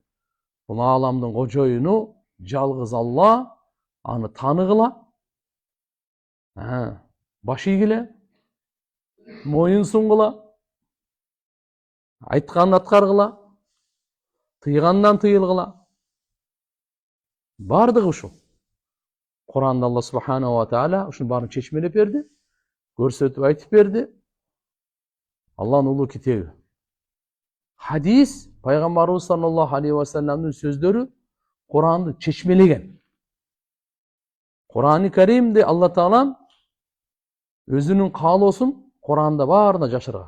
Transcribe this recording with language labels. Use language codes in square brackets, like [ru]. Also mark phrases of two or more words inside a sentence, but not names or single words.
[ky] Бул ааламдын кожоюну жалгыз Алла, аны тааныгыла, баш ийгиле, моюн сунгула, айтканын аткаргыла, тыйгандан тыйылгыла. Бардыгы ушул. Кур'анда Алла [ar] سبحانه وتعالى [ky] ушунун баарын чечмелеп берди, көрсөтүп айтып берди. Алланын улуу китеби. Хадис, пайгамбарыбыз [ar] صلى الله عليه وسلم [ky] сөздөрү Кур'анды чечмелеген. Кур'ани Каримди Алла Таалам өзүнүн каалоосун Кур'анда баарына жашырган.